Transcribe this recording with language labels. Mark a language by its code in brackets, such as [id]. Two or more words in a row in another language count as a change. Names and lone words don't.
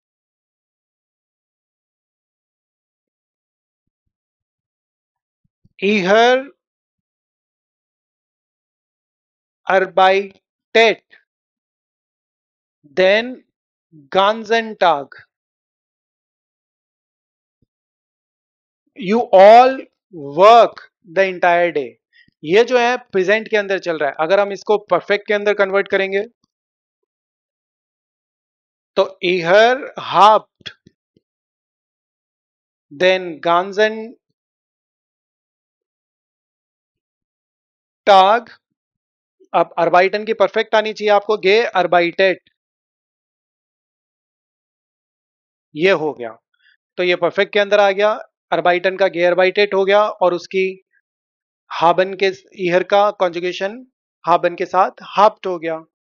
[de] Ihr arbeitet den ganzen Tag. [en] You all work the entire day. [hi] ये जो है प्रेजेंट के अंदर चल रहा है. अगर हम इसको परफेक्ट के अंदर कन्वर्ट करेंगे तो [de] ihr habt den ganzen Tag. [hi] अब अर्बाइटन की परफेक्ट आनी चाहिए आपको, [de] gearbeitet, [hi] ये हो गया. तो ये परफेक्ट के अंदर आ गया. अर्बाइटन का [de] gearbeitet [hi] हो गया और उसकी हाबन के ईहर का कॉन्जुगेशन हाबन के साथ हाप्ट हो गया.